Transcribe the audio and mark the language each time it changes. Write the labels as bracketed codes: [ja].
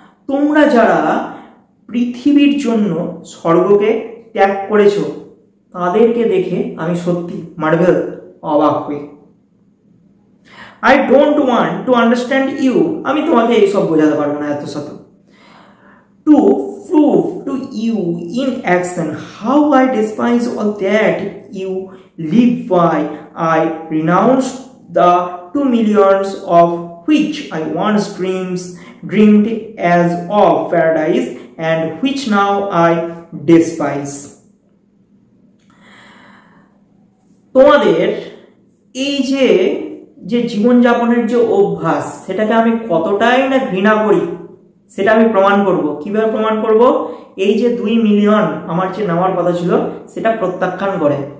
[bn] তোমরা যারা পৃথিবীর জন্য স্বর্গকে ত্যাগ করেছো তাদেরকে দেখে আমি সত্যি মার্ভেল, অবাক হই। [en] I don't want to understand you. [bn] আমি তোমাকে এইসব বোঝাতে পারবো না এত শত। [en] To prove to you in action how I despise all that you live by. I renounce the 2 millions of which I once dreamed as of paradise and which now I despise. [bn] তোমাদের এই যে জীবনযাপনের যে অভ্যাস, সেটাকে আমি কতটাই না ঘৃণা করি সেটা আমি প্রমাণ করব। কিভাবে প্রমাণ করব? এই যে 2 মিলিয়ন আমার যে নেওয়ার কথা ছিল সেটা প্রত্যাখ্যান করে।